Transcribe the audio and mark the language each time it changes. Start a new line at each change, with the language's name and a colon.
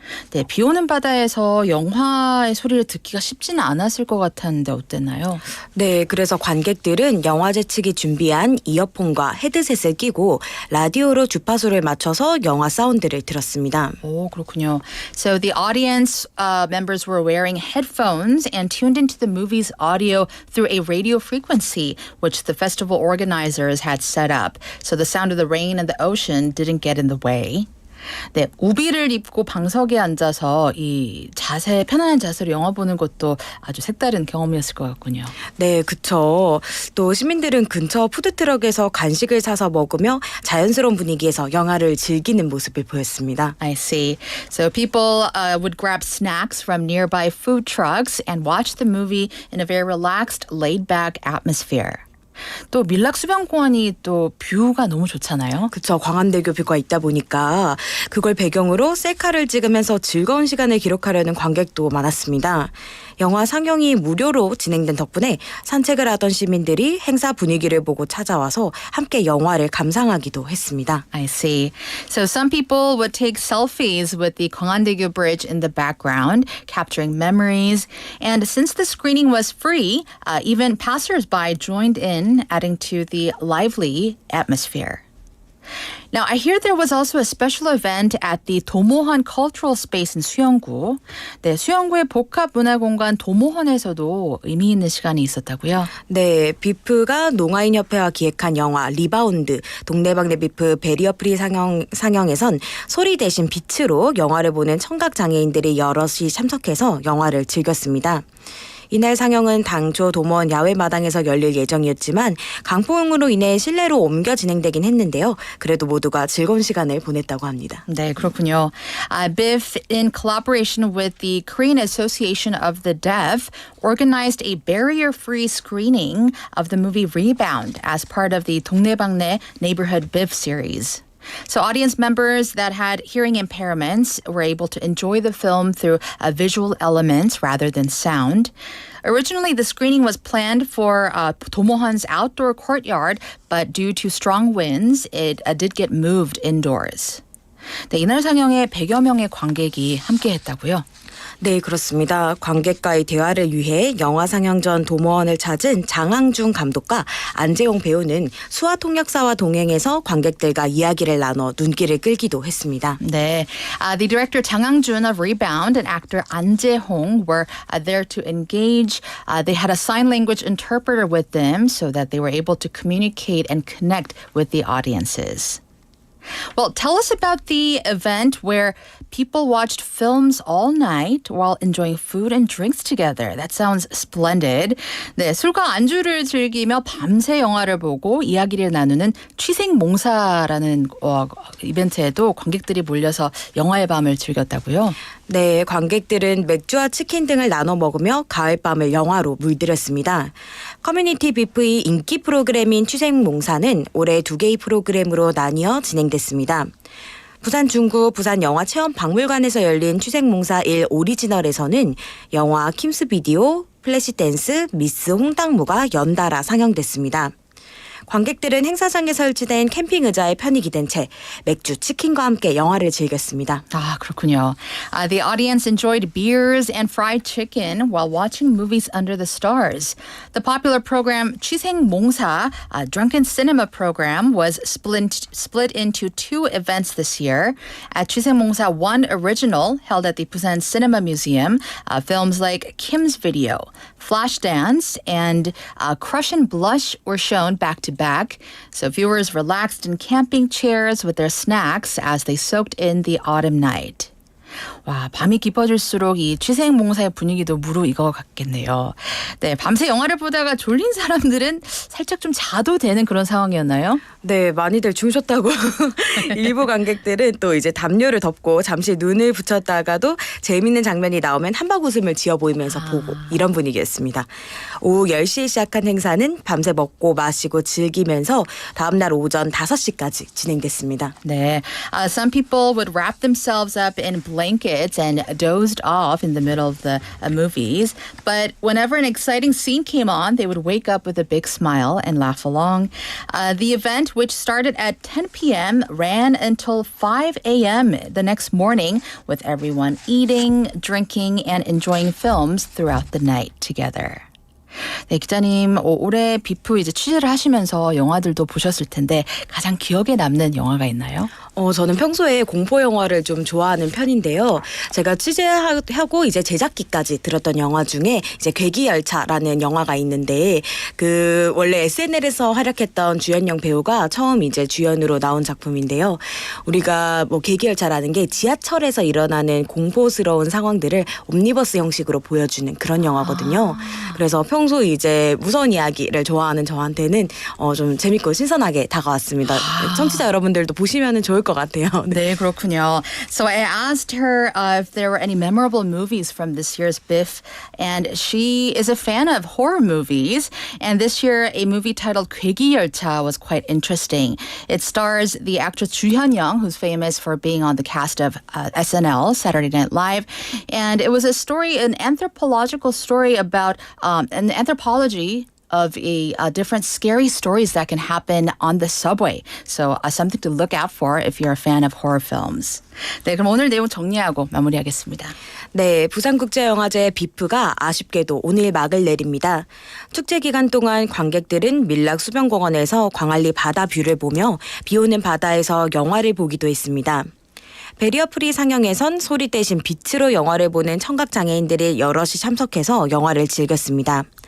Korean: 네, 비 오는 바다에서 영화의 소리를 듣기가 쉽지는 않았을 것 같았는데 어땠나요? 네, 그래서 관객들은 영화제 측이 준비한 이어폰과 헤드셋을 끼고 라디오로 주파수를 맞춰서 영화 사운드를 들었습니다. 오, 그렇군요.
English: So the audience members were wearing headphones and tuned into the movie's audio through a radio frequency, which the festival organizers had set up. So the sound of the rain and the ocean didn't get in the way.
Korean: 네, 우비를 입고 방석에 앉아서 이 편안한 자세로 영화 보는 것도 아주 색다른 경험이었을 것 같군요. 네, 그쵸. 또 시민들은 근처 푸드트럭에서 간식을 사서 먹으며 자연스러운 분위기에서 영화를 즐기는 모습을 보였습니다.
English: I see. So people would grab snacks from nearby food trucks and watch the movie in a very relaxed, laid-back atmosphere.
Korean: 또 밀락 수변공원이 또 뷰가 너무 좋잖아요. 그쵸. 광안대교 뷰가 있다 보니까 그걸 배경으로 셀카를 찍으면서 즐거운 시간을 기록하려는 관객도 많았습니다. 영화 상영이 무료로 진행된 덕분에 산책을 하던 시민들이 행사 분위기를 보고 찾아와서 함께 영화를 감상하기도 했습니다.
English: I see. So some people would take selfies with the 광안대교 Bridge in the background, capturing memories. And since the screening was free, even passers-by joined in, adding to the lively atmosphere. Now, I hear there was also a special event at the 도모헌 Cultural Space in 수영구.
Korean: 네, 수영구의 복합문화공간 도모헌에서도 의미 있는 시간이 있었다고요? 네, 비프가 농아인협회와 기획한 영화 리바운드, 동네방네 비프 베리어 프리 상영에선 소리 대신 빛으로 영화를 보는 청각장애인들이 여럿이 참석해서 영화를 즐겼습니다. 이날 상영은 당초 도모헌 야외 마당에서 열릴 예정이었지만 강풍으로 인해 실내로 옮겨 진행되긴 했는데요. 그래도 모두가 즐거운 시간을 보냈다고 합니다. 네, 그렇군요.
English: BIF, in collaboration with the Korean Association of the Deaf, organized a barrier-free screening of the movie Rebound as part of the 동네방네 Neighborhood BIF series. So audience members that had hearing impairments were able to enjoy the film through visual elements rather than sound. Originally, the screening was planned for 도모헌's outdoor courtyard, but due to strong winds, it did get moved indoors.
Korean: 네, 이날 상영에 100여 명의 관객이 함께했다고요? 네, 그렇습니다. 관객과의 대화를 위해 영화 상영 전 도모원을 찾은 장항준 감독과 안재용 배우는 수화 통역사와 동행해서 관객들과 이야기를 나눠 눈길을 끌기도 했습니다.
English: 네, the director Jang Hang-jun of Rebound and actor An Jae-hong were there to engage. They had a sign language interpreter with them so that they were able to communicate and connect with the audiences. Well, tell us about the event where people watched films all night while enjoying food and drinks together. That sounds splendid.
Korean: 네, 술과 안주를 즐기며 밤새 영화를 보고 이야기를 나누는 취생몽사라는 이벤트에도 관객들이 몰려서 영화의 밤을 즐겼다고요? 네, 관객들은 맥주와 치킨 등을 나눠 먹으며 가을밤을 영화로 물들였습니다. 커뮤니티 비프의 인기 프로그램인 취생몽사는 올해 2개의 프로그램으로 나뉘어 진행됐습니다. 부산 중구 부산영화체험박물관에서 열린 취생몽사 1 오리지널에서는 영화 킴스 비디오, 플래시 댄스, 미스 홍당무가 연달아 상영됐습니다. 관객들은 행사장에 설치된 캠핑 의자에 편히 기댄 채 맥주, 치킨과 함께 영화를 즐겼습니다. 아, 그렇군요.
English: The audience enjoyed beers and fried chicken while watching movies under the stars. The popular program 취생몽사, a drunken cinema program, was split into 2 events this year. At 취생몽사 1 Original, held at the Busan Cinema Museum, films like Kim's Video, Flashdance, and Crush and Blush were shown back to back. So viewers relaxed in camping chairs with their snacks as they soaked in the autumn night.
Korean: 와, 밤이 깊어질수록 이 취생몽사의 분위기도 무르익어 갔겠네요. 네, 밤새 영화를 보다가 졸린 사람들은 살짝 좀 자도 되는 그런 상황이었나요? 네, 많이들 주무셨다고. 일부 관객들은 또 이제 담요를 덮고 잠시 눈을 붙였다가도 재밌는 장면이 나오면 한박 웃음을 지어 보이면서 보고 이런 분위기였습니다. 오후 10시에 시작한 행사는 밤새 먹고 마시고 즐기면서 다음날 오전 5시까지 진행됐습니다.
English: 네, some people would wrap themselves up in blankets and dozed off in the middle of the movies. But whenever an exciting scene came on, they would wake up with a big smile and laugh along. The event, which started at 10 p.m., ran until 5 a.m. the next morning, with everyone eating, drinking, and enjoying films throughout the night together.
Korean: 네, 기자님, 올해 비프 이제 취재를 하시면서 영화들도 보셨을 텐데 가장 기억에 남는 영화가 있나요? 저는 평소에 공포 영화를 좀 좋아하는 편인데요. 제가 취재하고 이제 제작기까지 들었던 영화 중에 이제 괴기열차라는 영화가 있는데 그 원래 SNL에서 활약했던 주연영 배우가 처음 이제 주연으로 나온 작품인데요. 우리가 뭐 괴기열차라는 게 지하철에서 일어나는 공포스러운 상황들을 옴니버스 형식으로 보여주는 그런 영화거든요. 그래서 평소 이제 무서운 이야기를 좋아하는 저한테는 좀 재밌고 신선하게 다가왔습니다. 청취자 여러분들도 보시면은 좋을 것 같아요. 네, 그렇군요.
English: So I asked her if there were any memorable movies from this year's BIFF, and she is a fan of horror movies. And this year, a movie titled 괴기열차 was quite interesting. It stars the actress Ju Hyun-young, who's famous for being on the cast of SNL, Saturday Night Live. And it was a story, an anthropological story about an anthropology of different scary stories that can happen on the subway. So something to look out for if you're a fan of horror films.
Korean: 네, 그럼 오늘 내용 정리하고 마무리하겠습니다. 네, 부산국제영화제 비프가 아쉽게도 오늘 막을 내립니다. 축제 기간 동안 관객들은 밀락 수변공원에서 광안리 바다 뷰를 보며 비오는 바다에서 영화를 보기도 했습니다. 베리어 프리 상영에선 소리 대신 빛으로 영화를 보는 청각장애인들이 여럿이 참석해서 영화를 즐겼습니다.